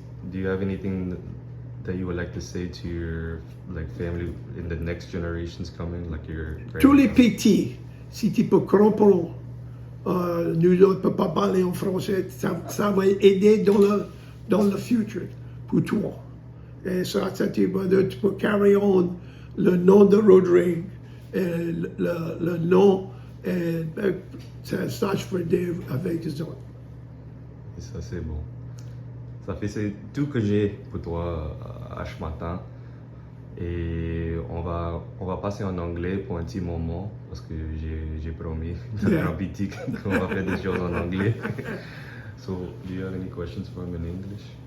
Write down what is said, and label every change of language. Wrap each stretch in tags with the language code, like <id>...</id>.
<en>Do you have anything that you would like to say to your family in the next generations coming, like your</en> <fr>Tous les petits, si tu peux comprendre, nous autres ne pouvons pas parler en français, ça va aider dans le futur pour toi. Et ça tu peux</fr> <en>carry on</en> <fr>le nom de Rodrigue, et le nom, et ça je peux dire avec les autres. Et ça c'est bon. Ça fait c'est tout que j'ai pour toi à ce matin. Et on va passer en anglais pour un petit moment parce que j'ai promis dans Bitique qu'on va faire des choses en anglais.</fr> <en>So, do you have any questions for him in English?</en>